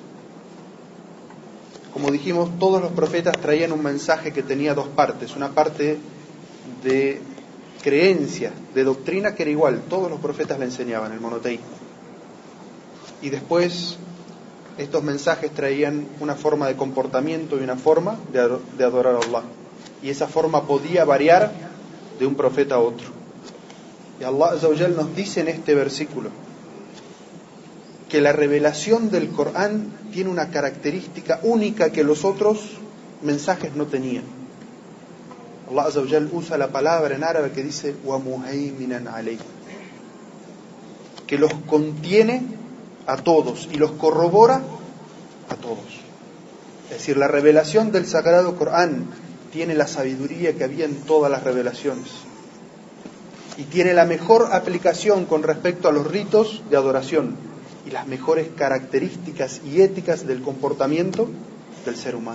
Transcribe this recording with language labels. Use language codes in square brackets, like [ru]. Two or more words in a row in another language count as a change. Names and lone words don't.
[es] Como dijimos, todos los profetas traían un mensaje que tenía dos partes, una parte de creencia, de doctrina, que era igual, todos los profetas le enseñaban el monoteísmo, y después estos mensajes traían una forma de comportamiento y una forma de adorar a Allah, y esa forma podía variar de un profeta a otro. Y [ar] الله عز وجل [es] nos dice en este versículo que la revelación del Corán tiene una característica única que los otros mensajes no tenían. [ar] الله عز وجل [es] usa la palabra en árabe que dice [ar] وَمُهَيْمِنًا عَلَيْهِ, [es] que los contiene a todos y los corrobora a todos. Es decir, la revelación del Sagrado Corán tiene la sabiduría que había en todas las revelaciones y tiene la mejor aplicación con respecto a los ritos de adoración y las mejores características y éticas del comportamiento del ser humano.